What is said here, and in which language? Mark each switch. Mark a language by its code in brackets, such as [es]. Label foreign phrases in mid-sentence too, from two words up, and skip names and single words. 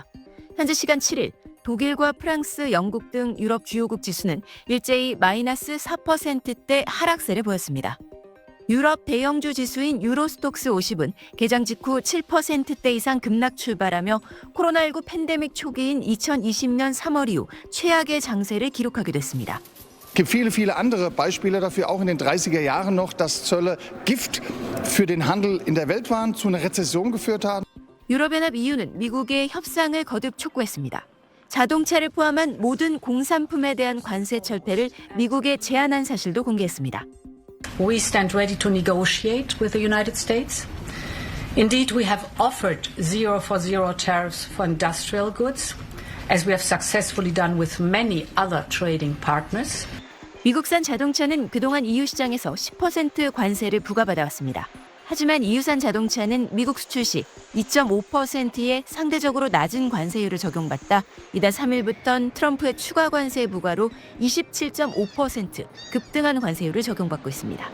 [ko] 현재 시간 7일 독일과 프랑스, 영국 등 유럽 주요국 지수는 일제히 마이너스 4%대 하락세를 보였습니다. 유럽 대형주 지수인 유로스톡스 50은 개장 직후 7%대 이상 급락 출발하며 코로나19 팬데믹 초기인 2020년 3월 이후 최악의 장세를 기록하기도 했습니다. [de] Es gibt viele andere Beispiele dafür, auch in den 30er Jahren noch, dass Zölle Gift für den Handel in der Welt waren, zu einer Rezession geführt haben. [ko] 유럽연합 EU는 미국의 협상을 거듭 촉구했습니다. 자동차를 포함한 모든 공산품에 대한 관세 철폐를 미국에 제안한 사실도 공개했습니다. [en] We stand ready to negotiate with the United States. Indeed, we have offered zero for zero tariffs for industrial goods, as we have successfully done with many other trading partners. [ko] 미국산 자동차는 그동안 EU 시장에서 10% 관세를 부과받아왔습니다. 하지만 EU산 자동차는 미국 수출 시 2.5%의 상대적으로 낮은 관세율을 적용받다 이달 3일부터는 트럼프의 추가 관세 부과로 27.5% 급등한 관세율을 적용받고 있습니다.